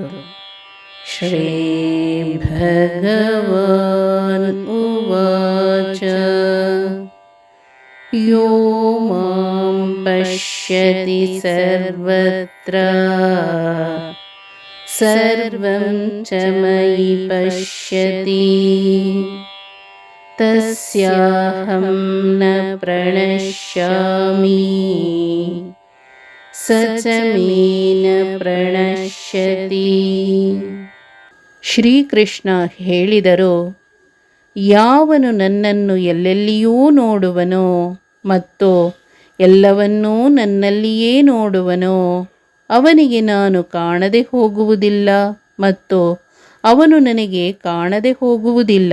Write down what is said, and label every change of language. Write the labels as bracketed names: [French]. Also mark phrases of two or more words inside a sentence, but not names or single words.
[Sanskrit] ಶ್ರೀ ಭಗವಾನ್ ಉವಾಚ ಯೋ ಮಾಂ ಪಶ್ಯತಿ ಸರ್ವತ್ರ ಸರ್ವಂ ಚ ಮಯಿ ಪಶ್ಯತಿ ತಸ್ಯಾಹಂ ನ ಪ್ರಣಶ್ಯಾಮಿ ಸ ಚ ಮೇ ನ ಪ್ರಣಶ್ಯತಿ. [Kannada] ಶ್ರೀಕೃಷ್ಣ ಹೇಳಿದರು, ಯಾವನು ನನ್ನನ್ನು ಎಲ್ಲೆಲ್ಲಿಯೂ ನೋಡುವನೋ ಮತ್ತು ಎಲ್ಲವನ್ನೂ ನನ್ನಲ್ಲಿಯೇ ನೋಡುವನೋ ಅವನಿಗೆ ನಾನು ಕಾಣದೆ ಹೋಗುವುದಿಲ್ಲ ಮತ್ತು ಅವನು ನನಗೆ ಕಾಣದೆ ಹೋಗುವುದಿಲ್ಲ.